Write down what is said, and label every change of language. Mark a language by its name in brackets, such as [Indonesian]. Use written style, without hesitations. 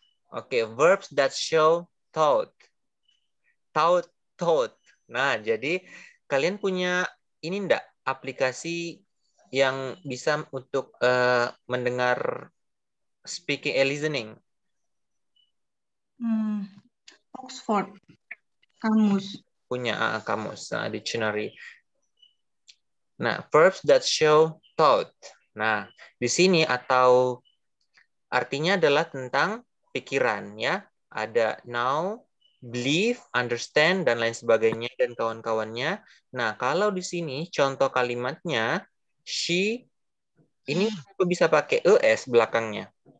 [English] Okay, verbs that show thought. Thought. [Indonesian] Nah, jadi kalian punya ini enggak aplikasi yang bisa untuk mendengar [English] speaking and listening? [Indonesian] Oxford. Kamus. Punya kamus, dictionary. [English] Nah, verbs that show thought. [Indonesian] Nah, di sini atau artinya adalah tentang pikiran ya. Ada know, believe, understand dan lain sebagainya dan kawan-kawannya. Nah, kalau di sini contoh kalimatnya she ini bisa pakai es belakangnya.